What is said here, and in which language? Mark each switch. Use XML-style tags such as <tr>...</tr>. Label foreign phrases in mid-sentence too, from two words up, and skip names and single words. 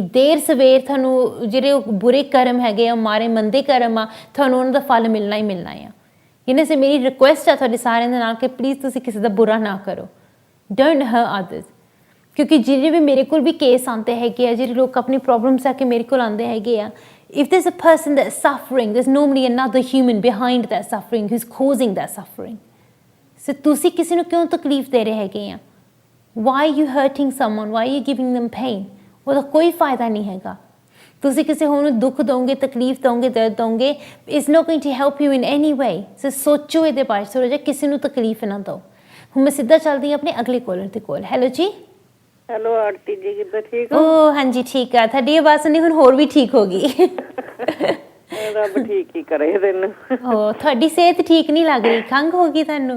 <pa>ਦੇਰ ਸਵੇਰ ਤੁਹਾਨੂੰ ਜਿਹੜੇ ਉਹ ਬੁਰੇ ਕਰਮ ਹੈਗੇ ਆ, ਮਾਰੇ ਮੰਦੇ ਕਰਮ ਆ, ਤੁਹਾਨੂੰ ਉਹਨਾਂ ਦਾ ਫਲ ਮਿਲਣਾ ਹੀ ਮਿਲਣਾ ਆ। ਇਹਨਾਂ ਸੇ ਮੇਰੀ ਰਿਕੁਐਸਟ ਆ ਤੁਹਾਡੇ ਸਾਰਿਆਂ ਦੇ ਨਾਲ ਕਿ ਪਲੀਜ਼ ਤੁਸੀਂ ਕਿਸੇ ਦਾ ਬੁਰਾ ਨਾ ਕਰੋ।</pa> <en>Don't hurt others.</en> <pa>ਕਿਉਂਕਿ ਜਿਹੜੇ ਵੀ ਮੇਰੇ ਕੋਲ ਵੀ ਕੇਸ ਆਉਂਦੇ ਹੈਗੇ ਆ, ਜਿਹੜੇ ਲੋਕ ਆਪਣੀ ਪ੍ਰੋਬਲਮਸ ਆ ਕੇ ਮੇਰੇ ਕੋਲ ਆਉਂਦੇ ਹੈਗੇ ਆ,</pa> <en>if there's a person that's suffering, there's normally another human behind that suffering who's causing that suffering।</en> <pa>ਸੋ ਤੁਸੀਂ ਕਿਸੇ ਨੂੰ ਕਿਉਂ ਤਕਲੀਫ ਦੇ ਰਹੇ ਹੈਗੇ ਆ?</pa> <en>Why are you hurting someone? Why are you giving them pain?</en> <pa>ਉਹਦਾ ਕੋਈ ਫਾਇਦਾ ਨਹੀਂ ਹੈਗਾ। ਤੁਸੀਂ ਕਿਸੇ ਹੋਰ ਨੂੰ ਦੁੱਖ ਦੋਗੇ, ਤਕਲੀਫ ਦੋਗੇ, ਦਰਦ ਦੋਗੇ,</pa> <en>it's not going to help you in any way।</en> <pa>ਸੋ ਸੋਚੋ ਇਹਦੇ ਬਾਰੇ ਥੋੜ੍ਹਾ ਜਿਹਾ, ਕਿਸੇ ਨੂੰ ਤਕਲੀਫ ਨਾ ਦਿਓ। ਹੁਣ ਮੈਂ ਸਿੱਧਾ ਚੱਲਦੀ ਹਾਂ ਆਪਣੇ ਅਗਲੇ ਕਾਲਰ ਦੇ ਕੋਲ। ਹੈਲੋ ਜੀ। ਹੈਲੋ ਆਰਤੀ ਜੀ, ਕਿੱਦਾਂ? ਠੀਕ ਹੋ? ਓ ਹਾਂਜੀ ਠੀਕ ਆ। ਤੁਹਾਡੀ ਆਵਾਜ਼ ਸੁਣੀ ਹੁਣ ਹੋਰ ਵੀ ਠੀਕ ਹੋ ਗਈ। ਰੱਬ ਠੀਕ ਹੀ ਕਰੇ ਤੈਨੂੰ। ਓ ਤੁਹਾਡੀ ਸਿਹਤ ਠੀਕ ਨਹੀਂ ਲੱਗ ਰਹੀ, ਖੰਘ ਹੋ ਗਈ ਤੁਹਾਨੂੰ?</pa>